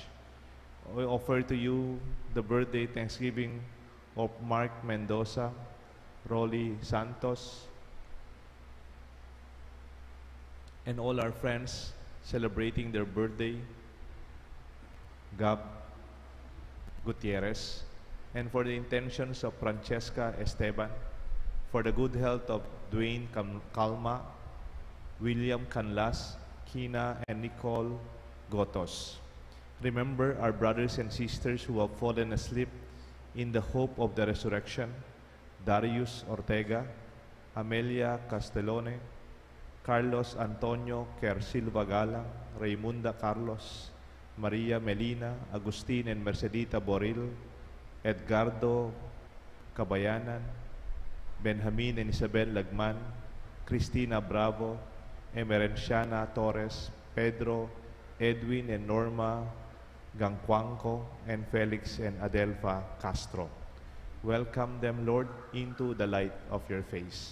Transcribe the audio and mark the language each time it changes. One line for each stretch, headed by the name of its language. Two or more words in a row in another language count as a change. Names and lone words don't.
English: We offer to you the birthday thanksgiving of Mark Mendoza, Rolly Santos, and all our friends celebrating their birthday, Gab Gutierrez, and for the intentions of Francesca Esteban, for the good health of Dwayne Calma, William Canlas, Kina, and Nicole Gotos. Remember our brothers and sisters who have fallen asleep in the hope of the resurrection: Darius Ortega, Amelia Castellone, Carlos Antonio Kersilva Galang, Raymunda Carlos, Maria Melina, Agustin and Mercedita Boril, Edgardo Cabayanan, Benjamin and Isabel Lagman, Cristina Bravo, Emerenciana Torres, Pedro, Edwin and Norma Gangquanco, and Felix and Adelfa Castro. Welcome them, Lord, into the light of your face.